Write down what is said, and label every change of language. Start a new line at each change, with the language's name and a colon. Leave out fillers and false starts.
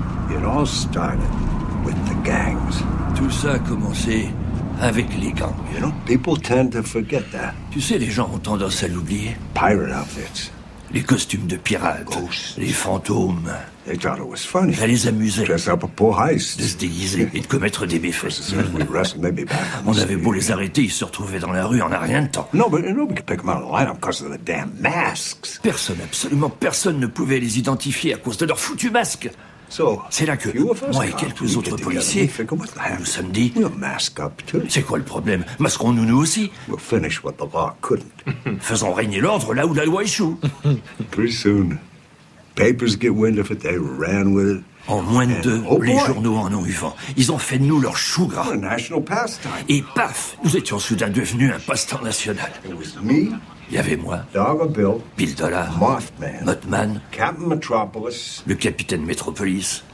English: It all started with the gangs.
French: Tout ça a commencé avec les gangs.
English: You know, people tend to forget that.
French: Tu sais, les gens ont tendance à l'oublier.
English: Pirate outfits.
French: Les costumes de pirates.
English: Ghosts.
French: Les fantômes.
English: They thought it was funny.
French: Ça les amusait.
English: Dress up a poor heist.
French: De se déguiser et de commettre des méfaits. On avait beau les arrêter, ils se retrouvaient dans la rue en un rien de temps.
English: No, but nobody could pick them out of the lineup because of the damn masks.
French: Personne, absolument personne, ne pouvait les identifier à cause de leurs foutus masques.
English: So,
French: c'est là que moi et quelques autres policiers nous sommes dit, c'est quoi le problème? Masquons-nous nous aussi.
English: We'll finish what the law couldn't.
French: Faisons régner l'ordre là où la loi échoue.
English: Pretty soon. Papers get wind of it, they ran with it.
French: En moins de deux, les journaux en ont eu vent. Ils ont fait de nous leur chou gras.
English: A national pastime.
French: Et paf, nous étions soudain devenus un passe-temps national.
English: It was me.
French: Il y avait moi,
English: Dollar Bill,
French: Bill Dollar,
English: Mothman,
French: Mothman,
English: Captain Metropolis,
French: le capitaine Metropolis,